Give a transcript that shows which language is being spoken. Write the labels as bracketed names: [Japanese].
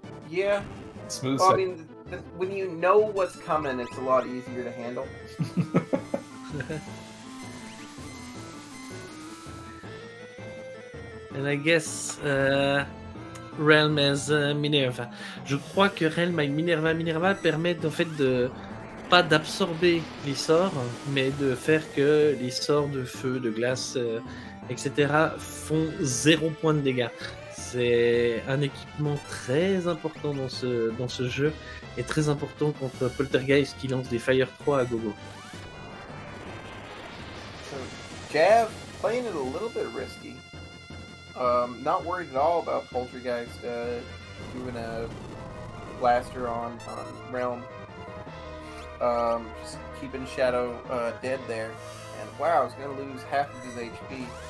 [English] yeah, smooth. Well, I mean, when you know what's coming, it's a lot easier to handle. And I guess Realm as Minerva. [French] Je crois que Realm avec Minerva permettent en fait de pas d'absorber les sorts, mais de faire que les sorts de feu, de glace, etc. font 0 point de dégâts. C'est un équipement très important dans ce jeu et très important contre Poltergeist qui lance des Fire 3 à gogo. [English] So, Jav, playing it a little bit risky. Not worried at all about Poltergeist doing a blaster on Realm. Just keeping Shadow dead there. And wow, he's going to lose half of his HP.